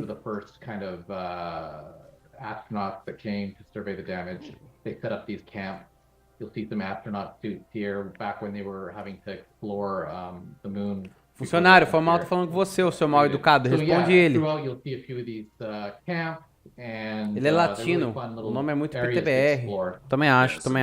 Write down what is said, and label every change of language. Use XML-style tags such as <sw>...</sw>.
<en>were the first kind of astronauts that came to survey the damage. They set up these camps. You'll see some astronaut suits here back when they were having to explore the moon.</en> <pt>Funcionário, foi mal, tô falando com você, o seu mal educado. Responde ele.</pt> <en>Throughout you'll see a few of these camps.</en> <pt>Ele é latino, o nome é muito PTBR. Também acho.</pt>